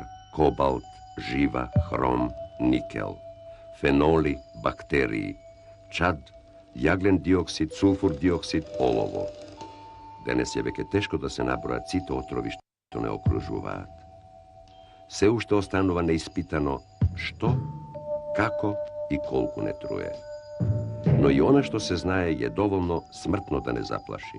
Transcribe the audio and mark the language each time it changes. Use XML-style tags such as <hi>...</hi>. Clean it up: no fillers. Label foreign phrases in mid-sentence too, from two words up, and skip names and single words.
<mk>кобалт, жива, хром, никел, феноли, бактерии, чад, јаглен диоксид, сулфур диоксид, олово. Денес je веќе тешко да се набројат сите отрови што не окружуваат. Се уште останува неиспитано што, како и колку не труе. Но и она што се знае е доволно смртно да не заплаши.</mk>